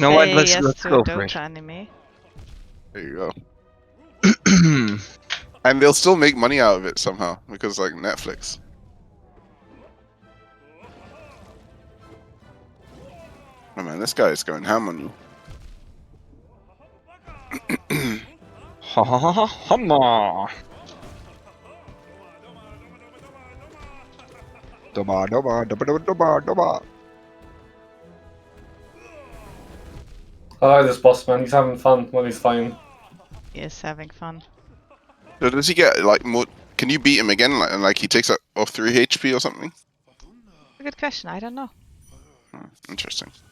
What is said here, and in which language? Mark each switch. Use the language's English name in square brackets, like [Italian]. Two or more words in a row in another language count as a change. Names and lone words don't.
[English] You know what? say Let's yes to go a for it. Dota anime. There you go. And they'll still make money out of it somehow because like Netflix. Oh man, this guy is going ham on you. Ha ha ha ha ha. Doba doba doba doba doba doba. I like this boss man. He's having fun when he's fighting. He is having fun. So does he get like more? Can you beat him again? Like, and like he takes off 3 HP or something? A good question, I don't know. Interesting.